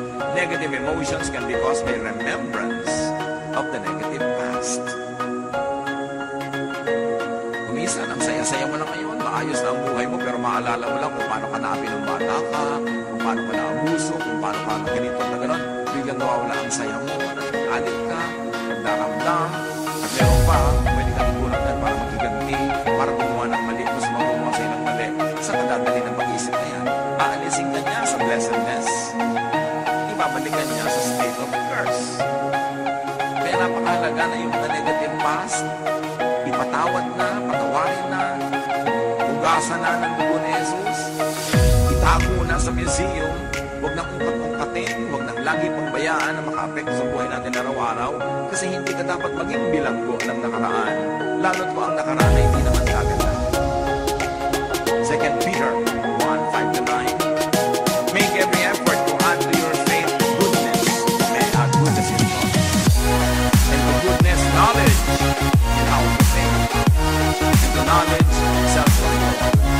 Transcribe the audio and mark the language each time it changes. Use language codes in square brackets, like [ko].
[en] Negative emotions can be caused by remembrance of the negative past. [tl] Kuminsan, ang saya-saya mo na ngayon, maayos na ang buhay mo, pero maalala mo lang kung paano ka naapin ng bata ka, kung paano ka naabuso, kung paano ka ganito na gano'n, biglang nawawala ang saya mo, nag-alit ka, nagdaramdam, at meron pa, pwede ka itulang yan para magiganti, para gumawa ng mali, mas magawa sa'yo ng mali. Sa kadadali ng pag-iisip na yan, aalisin ka niya sa blessedness. Ibabalikan niya sa [en] state of curse. [tl] Kaya napakahalaga na yung negative past, ipatawad na, patawarin na, ugasan na ng dugo ni Jesus, itago na sa museum, huwag nang ungkat-ungkatin, huwag nang lagi pangbayaan na makaapekto sa buhay natin araw-araw, kasi hindi ka dapat maging bilanggo ng nakaraan, lalo't po ang nakaraan ay hindi naman kaganda. [en] 2 Peter 1:5-9, make every effort to add to your faith goodness, may add goodness in thought, and to goodness knowledge in how to think, and to knowledge self-control.